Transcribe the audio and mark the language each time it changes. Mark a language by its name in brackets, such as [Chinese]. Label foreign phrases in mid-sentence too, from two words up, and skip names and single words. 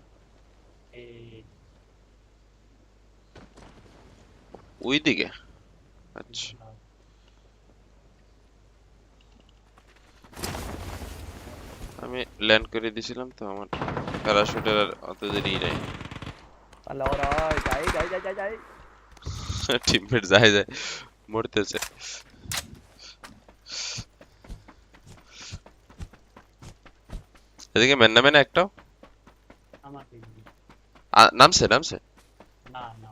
[Bangla] এই ওই দিকে। আচ্ছা আমি ল্যান্ড করে দিয়েছিলাম তো, আমার প্যারাশুটের আর অত দেরি নেই। [Vietnamese] Alo rồi, chạy. [Bangla] টিমমেট যায় যায় মরতেছে। এদিকে ম্যান নামে না একটাও? আমার দিবি নামছে নামছে। না না